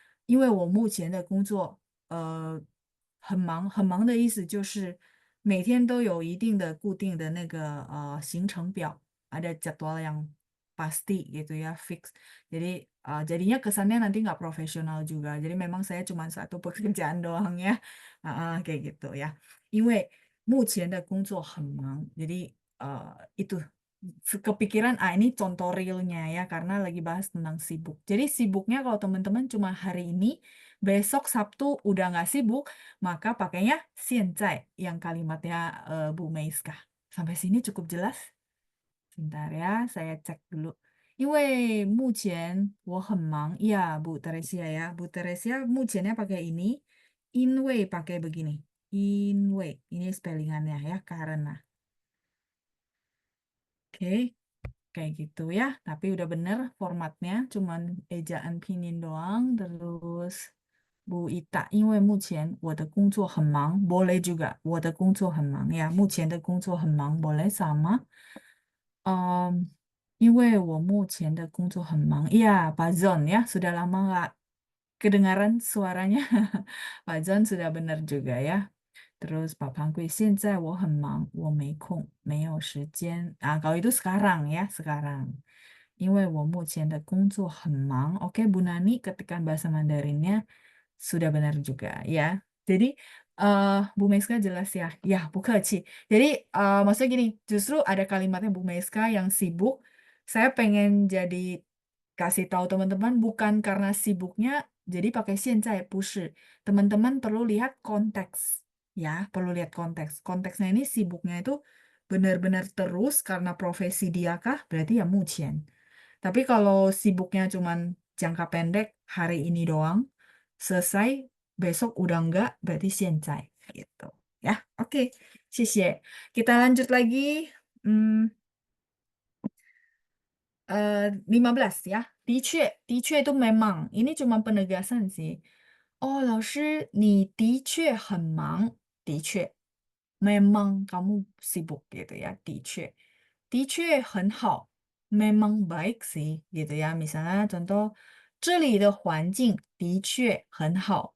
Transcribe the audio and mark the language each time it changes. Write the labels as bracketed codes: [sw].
[zh] 因为我目前的工作很忙，很忙的意思就是每天都有一定的固定的那个行程表, [id] ada jadwal yang pasti gitu ya, fix. Jadi jadinya kesannya nanti nggak profesional juga. Jadi memang saya cuma satu pekerjaan doang ya. Kayak gitu ya. [zh] 因为目前的工作很忙, [id] jadi itu. kepikiran, ini contoh realnya ya, karena lagi bahas tentang sibuk. Jadi sibuknya kalau teman-teman cuma hari ini, besok Sabtu udah nggak sibuk, maka pakainya 现在 yang kalimatnya Bu Meiska. Sampai sini cukup jelas? Sebentar ya, saya cek dulu. [zh] 因为目前我很忙. [id] Iya, Bu Teresia ya. Bu Teresia mudahnya pakai ini. In way pakai begini. In way. Ini spellingannya ya, karena. Oke, kayak gitu ya. Tapi udah bener formatnya. Cuman ejaan pinyin doang. Terus Bu Ita, [zh] 因为目前我的工作很忙. [id] Boleh juga. [zh] 我的工作很忙 ya. 目前的工作很忙 [id] boleh sama. [zh] 嗯，因为我目前的工作很忙. [id] Iya, Pak Zon ya, sudah lama nggak kedengaran suaranya. Pak Zon sudah benar juga ya. Terus Pak Pangkui, [zh] 现在我很忙，我没空，没有时间. [id] Kalau itu sekarang ya, sekarang. [zh] 因为我目前的工作很忙. [id] Oke, Bu Nani, ketikan bahasa Mandarinnya sudah benar juga ya. Jadi Bu Meska jelas ya. Ya, Bu Keci. Jadi maksudnya gini, justru ada kalimatnya Bu Meska yang sibuk. Saya pengen jadi kasih tahu teman-teman bukan karena sibuknya jadi pakai 现在, [zh] 不是. [id] Teman-teman perlu lihat konteks. Ya, perlu lihat konteks. Konteksnya ini sibuknya itu benar-benar terus karena profesi dia kah? Berarti ya 目前. Tapi kalau sibuknya cuman jangka pendek hari ini doang, selesai besok udah enggak, berarti 现在 gitu. Ya, oke. [zh] 谢谢. [id] Kita lanjut lagi. Hmm, 15 ya. 的确 itu memang. Ini cuma penegasan sih. [zh] Oh, 老师，你的确很忙。的确。 [id] memang kamu sibuk gitu ya, [zh] 的确很好, [id] memang baik sih gitu ya. Misalnya contoh, [zh] 这里的环境的确很好.